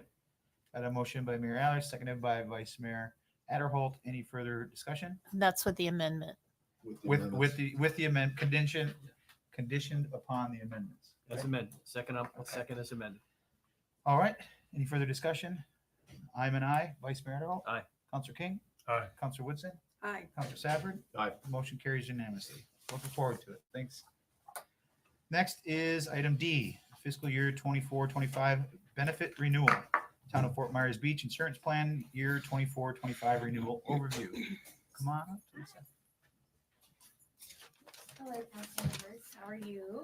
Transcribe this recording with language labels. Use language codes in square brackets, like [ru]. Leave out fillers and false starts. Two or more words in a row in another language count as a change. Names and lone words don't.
[en] Got a motion by Mayor Alex, seconded by Vice Mayor Adderholt. Any further discussion? That's with the amendment. With the amendment conditioned upon the amendments. As amended. Second as amended. All right. Any further discussion? I'm an aye. Vice Mayor Adderholt. Aye. Councilor King. Aye. Councilor Woodson. Aye. Councilor Safford. Aye. Motion carries unanimously. Looking forward to it. Thanks. Next is item D, fiscal year 24-25 benefit renewal. Town of Fort Myers Beach Insurance Plan Year 24-25 renewal overview. Come on up, Lisa. Hello, council members. How are you?